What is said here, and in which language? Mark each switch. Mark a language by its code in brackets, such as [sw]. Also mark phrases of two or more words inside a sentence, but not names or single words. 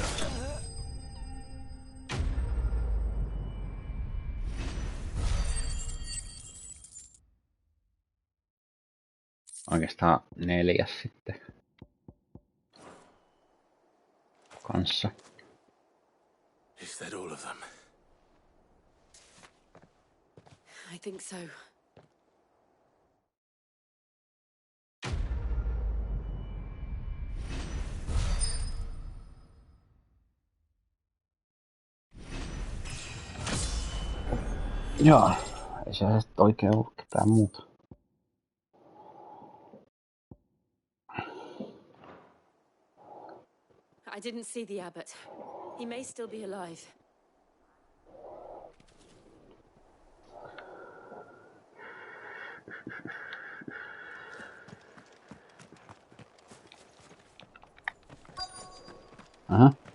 [fi] Oikeastaan 4 sitten. Kanssa. [en] Is that all of them? I think so. [fi] Joo, ei se sit oikein ollut ketään muuta. [en] I didn't see the abbot. He may still be alive. Uh-huh.